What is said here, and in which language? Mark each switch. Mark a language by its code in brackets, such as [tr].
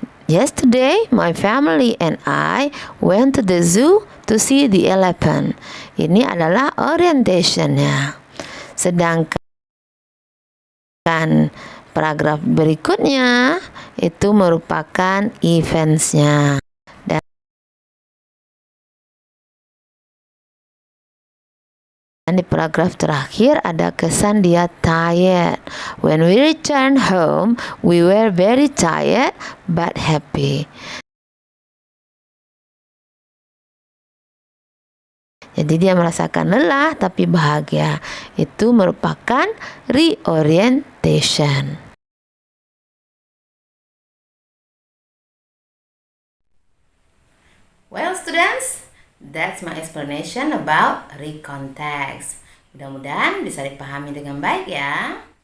[en] Yesterday, my family and I went to the zoo to see the elephant. [id] Ini adalah orientationnya. Sedangkan paragraf berikutnya itu merupakan eventsnya. Dan di paragraf terakhir ada kesan dia tired. [en] When we returned home, we were very tired but happy. [id] Jadi dia merasakan lelah tapi bahagia. Itu merupakan reorientation. [en] Well, students, that's my explanation about recount text. [id] Mudah-mudahan bisa dipahami dengan baik ya.